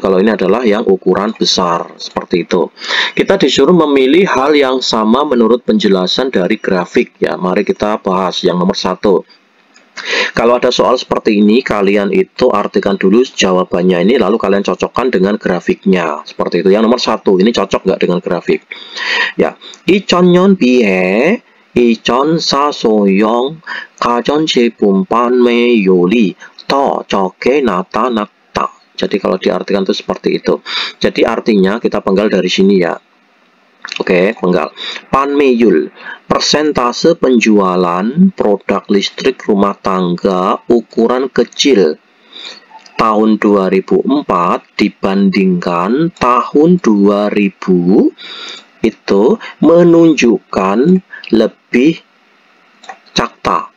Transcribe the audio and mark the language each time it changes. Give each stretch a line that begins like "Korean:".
Indonesian: Kalau ini adalah yang ukuran besar, seperti itu. Kita disuruh memilih hal yang sama menurut penjelasan dari grafik ya. Mari kita bahas yang nomor 1. Kalau ada soal seperti ini, kalian itu artikan dulu jawabannya ini, lalu kalian cocokkan dengan grafiknya. Seperti itu. Yang nomor 1, ini cocok nggak dengan grafik?
Korean: Ya, 2000년 비해 2004 소형 가전제품 판매율이 더 적게 나타났다.
Indonesian: Jadi kalau diartikan itu seperti itu. Jadi artinya kita penggal dari sini ya. Oke, penggal. 판매율, persentase penjualan produk listrik rumah tangga ukuran kecil tahun 2004 dibandingkan tahun 2000 itu menunjukkan lebih cakta.